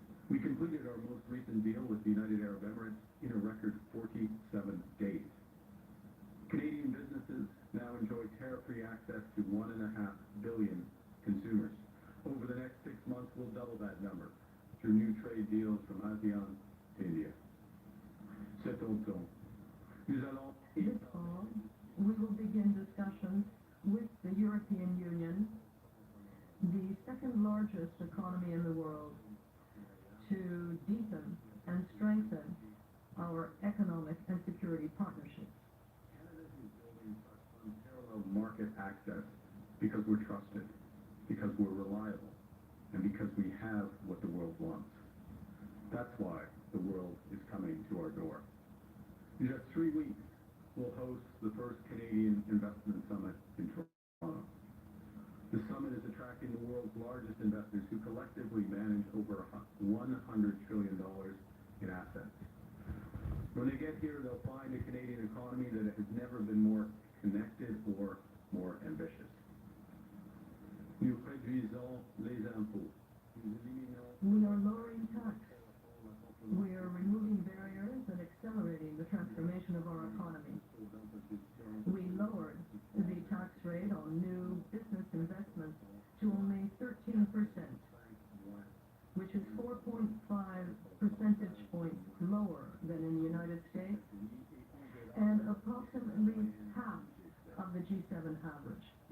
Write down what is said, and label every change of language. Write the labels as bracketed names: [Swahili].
[English] We completed our most recent deal with the United Arab Emirates in a record 47 days. Canadian businesses now enjoy tariff-free access to 1.5 billion consumers. Over the next 6 months, we'll double that number through new trade deals from ASEAN to India. [French] Cet automne, nous allons... [English] This fall, we will begin discussions with the European Union, the second largest economy in the world, to deepen and strengthen our economic and security partnerships. Canada is building such unparalleled market access because we're trusted, because we're reliable, and because we have what the world wants. That's why the world is coming to our door. In just 3 weeks, we'll host the first Canadian Investment Summit in Toronto. The summit is attracting the world's largest investors who collectively manage over $100 trillion in assets. When they get here, they'll find a Canadian economy that has never been more connected or more ambitious. [French] Nous réduisons les impôts. [English] We are lowering tax. We are removing barriers and accelerating the transformation of our economy. We lowered the tax rate on new business investments to only 13%, which is 4.5 percentage points lower than in the United States and approximately half of the G7 average.